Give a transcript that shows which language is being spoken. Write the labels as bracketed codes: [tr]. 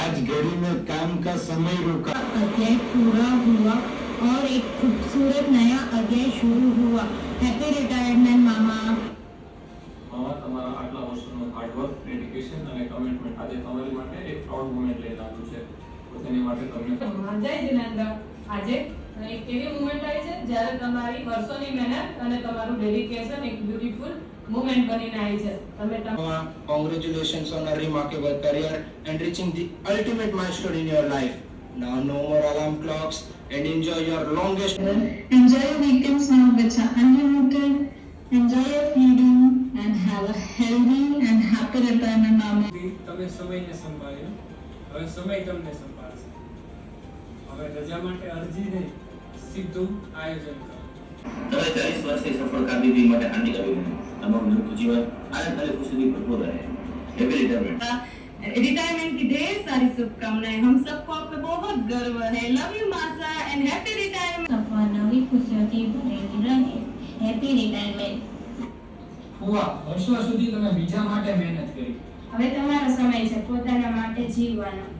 [hi] आज घड़ी में काम का समय रुका, अध्याय पूरा हुआ और एक खूबसूरत नया अध्याय शुरू हुआ। [en] Happy retirement मामा। [gu] તમારા આટલા વર્ષોનો હાર્ડવર્ક, ડેડિકેશન અને કમિટમેન્ટ આજે તમારી માટે એક પ્રાઉડ મોમેન્ટ લઈને આવ્યું છે। તો તેની માટે તમને જય જિનેન્દ્ર, આજે એક એવી મુમેન્ટ આવી છે જ્યારે તમારી વર્ષોની મહેનત અને તમારું ડેડિકેશન એક બ્યુટીફુલ મુમેન્ટ બનીને આવી છે. તમે [en] Congratulations on a remarkable career and reaching the ultimate milestone in your life. Now no more alarm clocks and enjoy your longest. Enjoy your weekends now which are unlimited. Enjoy your freedom and have a healthy and happy retirement, mama. [gu] તમે સમયને સંભાળ્યો, હવે સમય તમને સંભાળશે. હવે રજા માટે અરજી નહીં, સીધું આયોજન કરો. તમે 40 વર્ષની સફળ કારકિર્દી માટે હાર્દિક અભિનંદન. તમારું નિવૃત્ત જીવન આનંદ અને ખુશીથી ભરपूर રહે. [en] Happy retirement. [hi] रिटायरमेंट की ढेर सारी शुभकामनाएं. हम सबको आप पे बहुत गर्व है. [en] Love you मासा and happy retirement. [gu] सफर नवी खुशियों भरेली रहे. [en] Happy retirement. [gu] ફુવા, વર્ષો સુધી તમે બીજા માટે મહેનત કરી. હવે તમારો સમય છે પોતાના માટે જીવવાનો.